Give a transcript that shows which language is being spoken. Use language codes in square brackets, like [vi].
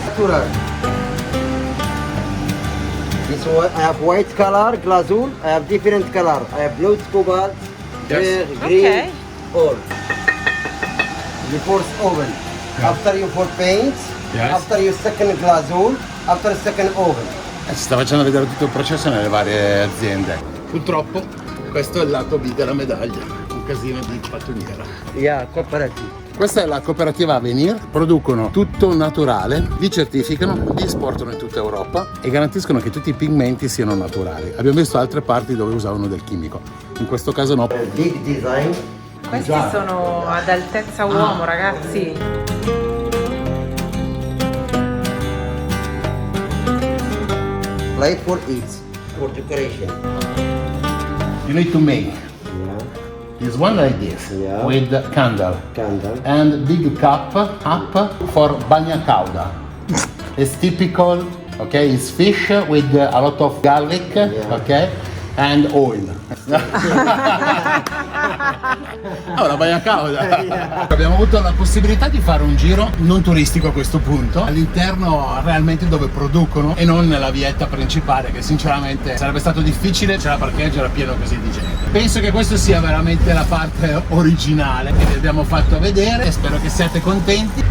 [en] Natural. This one I have white color glazur. I have different color. I have blue cobalt, red, green, Okay. all. Before oven. After you put paint. Yes. After you second glazur. After second oven. [it] Si sta facendo vedere tutto il processo nelle varie aziende. Purtroppo questo è il lato B della medaglia, un casino di pattumiera. [en] Yeah, cooperative. [it] Questa è la cooperativa Avenir, producono tutto naturale, vi certificano, vi esportano in tutta Europa e garantiscono che tutti i pigmenti siano naturali. Abbiamo visto altre parti dove usavano del chimico, in questo caso no. [en] Big design. [it] questi sono ad altezza uomo, ragazzi. [en] Light for eat, for decoration. You need to make this one like this, Yeah. with candle. Candle. And big cup for bagna cauda. It's typical, okay, it's fish with a lot of garlic, okay, and oil. [it] La bagna cauda. Abbiamo avuto la possibilità di fare un giro non turistico a questo punto, all'interno realmente dove producono e non nella vietta principale, che sinceramente sarebbe stato difficile, c'era parcheggio, era pieno così di gente. Penso che questa sia veramente la parte originale che vi abbiamo fatto vedere e spero che siate contenti.